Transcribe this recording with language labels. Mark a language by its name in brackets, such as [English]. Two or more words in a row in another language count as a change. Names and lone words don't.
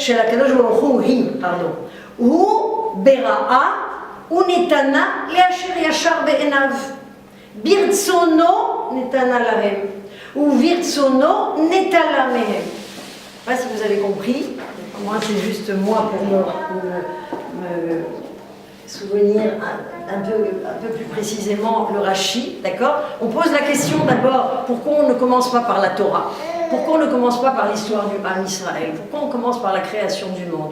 [Hebrew] של הקדוש ברוך הוא היא, פרדון. הוא ברעה ונתנה לאשר ישר בעיניו. ברצונו נתנה להם, וברצונו נטלה מהם. [French] Je ne sais pas si vous avez compris. Moi, c'est juste moi pour me souvenir un peu plus précisément le Rashi, d'accord? On pose la question d'abord, pourquoi on ne commence pas par la Torah? Pourquoi on ne commence pas par l'histoire du [Hebrew] עם ישראל? [French] Pourquoi on commence par la création du monde?